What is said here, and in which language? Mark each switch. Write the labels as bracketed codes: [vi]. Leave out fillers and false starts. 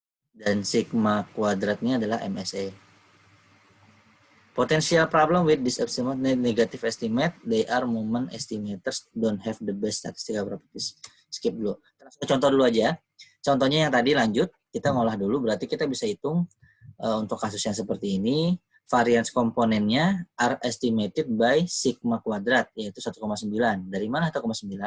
[id] Dan sigma kuadratnya adalah MSE. [en] Potential problem with this estimate, negative estimate, they are moment estimators, don't have the best statistical properties. [id] Skip dulu. Contoh dulu aja. Contohnya yang tadi lanjut, kita ngolah dulu, berarti kita bisa hitung untuk kasus yang seperti ini, variance komponennya [en] are estimated by [id] sigma kuadrat, yaitu 1,9. Dari mana 1,9?